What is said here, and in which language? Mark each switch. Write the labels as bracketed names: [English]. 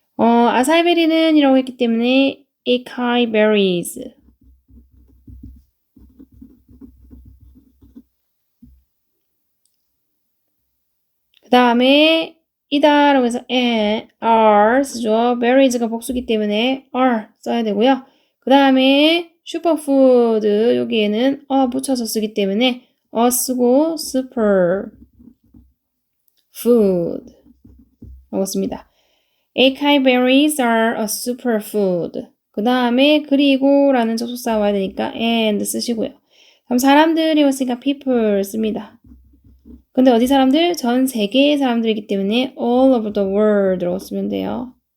[Korean] 아사이베리는 이라고 했기 때문에 [English] acai berries [Korean] 그 다음에 이다라고 해서 are 쓰죠. berries가 복수기 때문에 are 써야 되고요. 그 다음에 슈퍼푸드 여기에는 붙여서 쓰기 때문에 쓰고 super food 라고 씁니다. [English] acai berries are a superfood. [Korean] 그 다음에 그리고 라는 접속사 와야 되니까 and 쓰시고요. 다음 사람들이 왔으니까 people 씁니다. 근데 어디 사람들? 전 세계의 사람들이기 때문에 [English] all over the world [Korean] 라고 쓰면 돼요.